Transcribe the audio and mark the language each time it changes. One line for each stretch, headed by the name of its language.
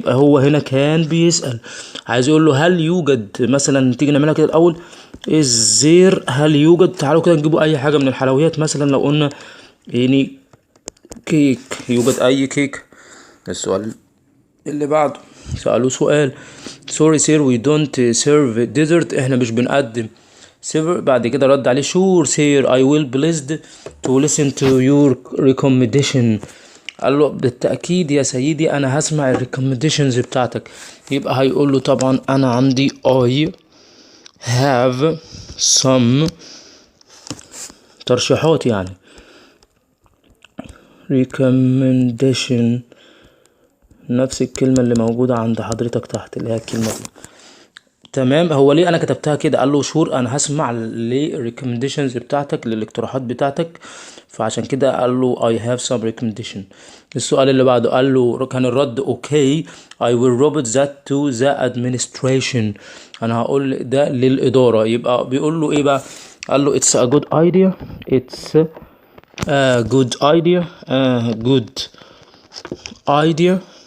Arabic: يبقى هو هنا كان بيسأل، عايز يقول له هل يوجد مثلا، تيجي نعملها كده الأول is there، هل يوجد، تعالوا كده نجيبوا أي حاجة من الحلويات. مثلا لو قلنا يعني كيك، يوجد أي كيك. السؤال اللي بعده سألوه سؤال sorry sir we don't serve dessert، احنا مش بنقدم سيفر.
English: بعد كده رد عليه sure sir I will pleased to listen to your recommendation.
Arabic: قال له بالتأكيد يا سيدي أنا هسمع الريكومنديشنز بتاعتك. يبقى هيقول له طبعا أنا عندي I have some ترشيحات يعني recommendation، نفس الكلمة اللي موجودة عند حضرتك تحت اللي هي الكلمة دي. تمام. هو ليه انا كتبتها كده؟ قال له شور انا هسمع للريكومنديشنز بتاعتك، للاقتراحات بتاعتك، فعشان كده قال له I have some recommendation. السؤال اللي بعده قال له كان الرد okay I will report that to the administration، انا هقول ده للإدارة.
English: يبقى بيقول له ايه بقى؟ قال له it's a good idea it's a good idea a good idea